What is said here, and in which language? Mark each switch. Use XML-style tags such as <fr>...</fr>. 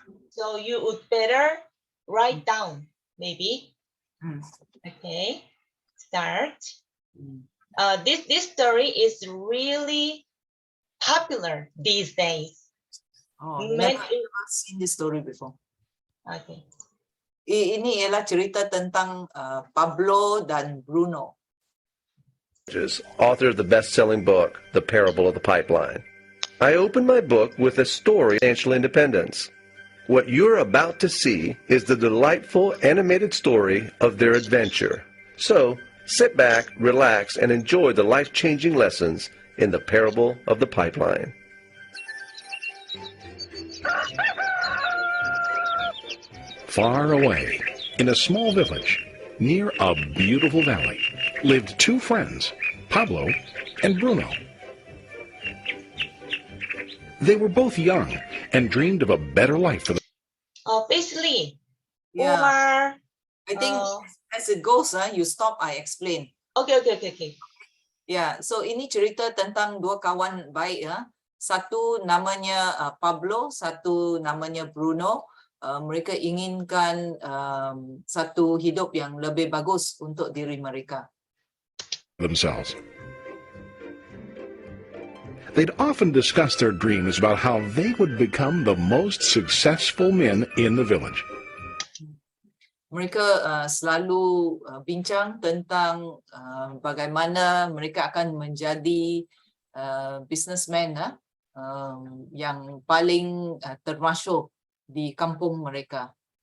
<en>So you would better write down, maybe. Okay, start. This story is really popular these days. Never seen this story before. Okay.</en> <ms>Ini ialah cerita tentang Pablo dan Bruno.</ms> <en>Author of the best-selling book, The Parable of the Pipeline. I opened my book with a story of financial independence. What you're about to see is the delightful animated story of their adventure. So, sit back, relax, and enjoy the life-changing lessons in The Parable of the Pipeline. Far away, in a small village, near a beautiful valley, lived two friends, Pablo and Bruno. They were both young and dreamed of a better life for them. Basically, Yeah. or I think as it goes, you stop, I explain. Okay. Yeah, so</en> <ms>ini cerita tentang dua kawan baik ya. Satu namanya Pablo, satu namanya Bruno. Mereka inginkan satu hidup yang lebih bagus untuk diri mereka.</ms> <en>Themselves. They'd often discuss their dreams about how they would become the most successful men in the village.</en> <ms>Mereka selalu bincang tentang bagaimana mereka akan menjadi businessman yang paling termasyhur di kampung mereka.</ms>